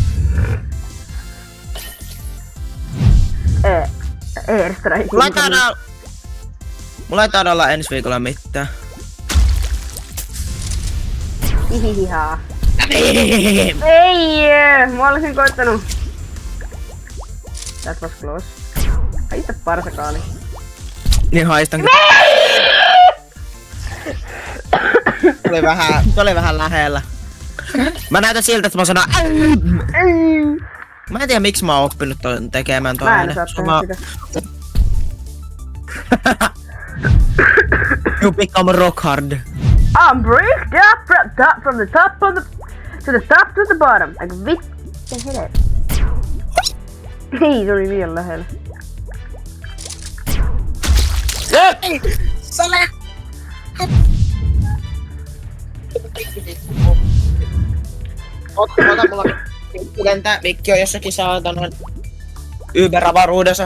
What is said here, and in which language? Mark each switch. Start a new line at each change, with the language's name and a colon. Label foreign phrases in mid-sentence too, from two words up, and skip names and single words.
Finnish: Airstrike. Mulla ei taida olla ensi viikolla mitään. Hihihihaa. Ei! Mä olisin koittanut.
English: That was close.
Finnish: Haista parsakaali. Niin haistan. Oli vähän lähellä. Mä näytän siltä, että mä sanon Mä en tiedä miksi mä oon oppinut tekemään toi Mä en osaa tehdä sitä.
English: You become rock hard. I'm bricked up from the top to the top to the bottom.
Finnish: Like vittu helvetti. Ei, se oli liian lähellä. Sale! Ota mulla lentää, mikki on jossakin saatana Uber-avaruudessa.